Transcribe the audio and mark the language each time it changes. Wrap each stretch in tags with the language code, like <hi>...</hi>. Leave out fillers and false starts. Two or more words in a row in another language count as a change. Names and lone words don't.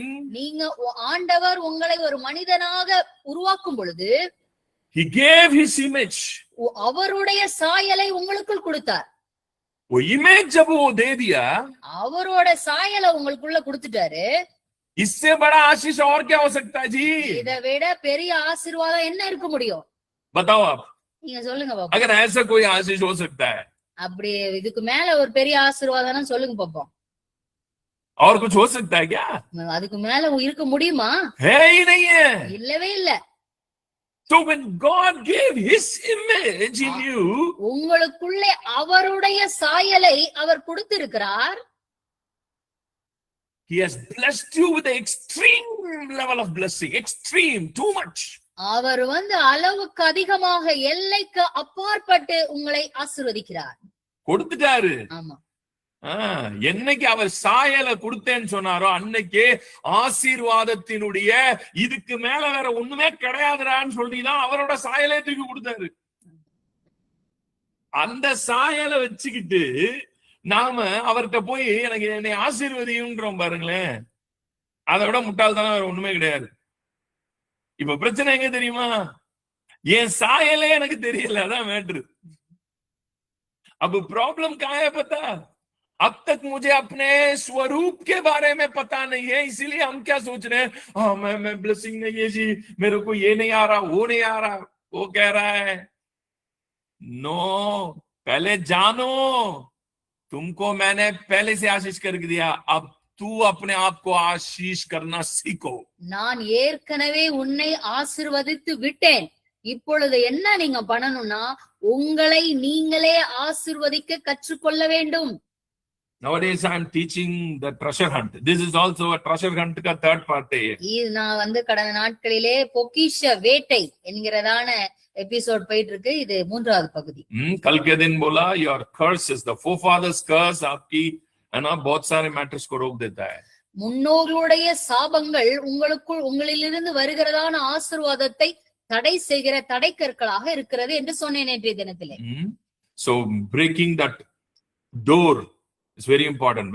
<ta>நீங்க ஆண்டவர் உங்களை ஒரு மனிதனாக உருவாக்கும் பொழுது,</ta> <en>He gave His image.</en> <ta>அவருடைய சாயலை உங்களுக்குள் கொடுத்தார்.</ta> <hi>वो image जब वो दे दिया,</hi> <ta>அவரோட சாயலை உங்களுக்குள்ள கொடுத்துட்டாரு.</ta> <hi>इससे बड़ा आशीष और क्या हो सकता है जी?</hi> <ta>இதை விட பெரிய ஆசீர்வாதம் என்ன இருக்க முடியும்?</ta> <hi>बताओ आप.</hi> <ta>நீங்க சொல்லுங்க பாப்போம்.</ta> <hi>अगर ऐसा कोई आशीष हो सकता है,</hi> <ta>அப்படி இதுக்கு மேல ஒரு பெரிய ஆசீர்வாதம் சொல்லுங்க பாப்போம்.</ta> <hi>और कुछ हो सकता है क्या?</hi> <ta>அதுக்கு மேல இருக்க முடியுமா?</ta> <hi>है ही नहीं है.</hi> <ta>இல்லவே இல்ல.</ta> <en>So when God gave His image in you,</en> <ta>உங்களுக்குள்ளே அவருடைய சாயலை அவர் கொடுத்திருக்கிறார்.</ta> <en>He has blessed you with the extreme level of blessing. Extreme, too much.</en> <ta>அவர் அளவுக்கு அதிகமாக, எல்லைக்கு அப்பாற்பட்டு உங்களை ஆசீர்வதிக்கிறார். கொடுத்துட்டாரு. ஆமா. என்னைக்கு அவர் சாயலை கொடுத்தேன்னு சொன்னாரோ அன்னைக்கு ஆசீர்வாதத்தினுடைய இதுக்கு மேல வேற ஒண்ணுமே கிடையாதுடான்னு சொல்லிதான் அவரோட சாயலை தூக்கி கொடுத்தாரு. அந்த சாயலை வச்சுக்கிட்டு நாம அவர்கிட்ட போய் எனக்கு என்னை ஆசீர்வதின்றோம் பாருங்களேன், அதை விட முட்டாள்தானே வேற ஒண்ணுமே கிடையாது. இப்ப பிரச்சனை எங்க தெரியுமா? என் சாயலே எனக்கு தெரியல, அதான் மேட்ரு.</ta> <hi>अब प्रॉब्लम कहाँ है पता? अब तक मुझे अपने स्वरूप के बारे में पता नहीं है, इसीलिए हम क्या सोच रहे हैं, मैं ब्लेसिंग नहीं है जी, मेरे को ये नहीं आ रहा, वो नहीं आ रहा. वो कह रहा है नो, पहले जानो, तुमको मैंने पहले से आशीष कर दिया, अब तू अपने आप को आशीष करना सीखो.</hi> <ta>நான் ஏற்கனவே உன்னை ஆசீர்வதித்து விட்டேன். இப்பொழுது என்ன நீங்க பண்ணணும்னா, உங்களை நீங்களே ஆசீர்வதிக்க கற்றுக்கொள்ள வேண்டும்.</ta> <en>Nowadays I am teaching the treasure hunt. This is also a treasure hunt का third part है.</en> <ta>இது நான் கடந்த நாட்களிலே பொக்கிஷ வேட்டை என்கிறதான எபிசோட் போயிட்டு இருக்கு. இது மூன்றாவது பகுதி.</ta> <hi>कल के दिन बोला</hi> <en>your curse is the forefathers curse</en> <hi>आपकी है ना, बहुत सारे मैटर्स को रोक देता है.</hi> <ta>முன்னோர்களுடைய சாபங்கள் உங்களிலிருந்து வருகிறதான ஆசீர்வாதத்தை தடை செய்கிற தடைக்கற்களாக இருக்கிறது என்று சொன்னேன் நேற்றைய தினத்திலே.</ta> <en>So breaking that door is very important.</en>